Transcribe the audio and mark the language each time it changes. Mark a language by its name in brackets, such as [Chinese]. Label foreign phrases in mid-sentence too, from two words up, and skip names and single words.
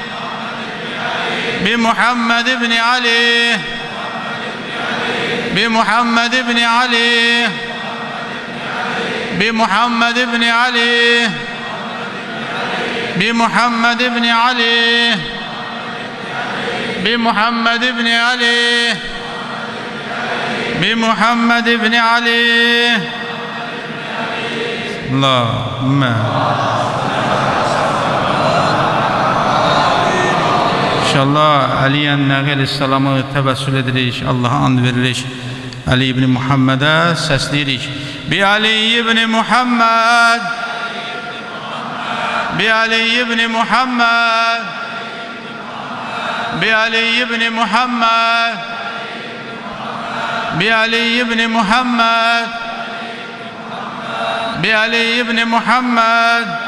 [Arabic] بمحمد بن علي بمحمد بن علي بمحمد بن علي بمحمد بن علي بمحمد بن علي بمحمد بن علي اللهم. [Azerbaijani] İnşallah Ali Ennəqi Aleyhisselam'ı təvəssül edirik, Allah'a and veririk. Ali ibn Muhammed'e səsləyirik. [Arabic] بعلي بن محمد بعلي بن محمد بعلي بن محمد بعلي بن محمد بعلي بن محمد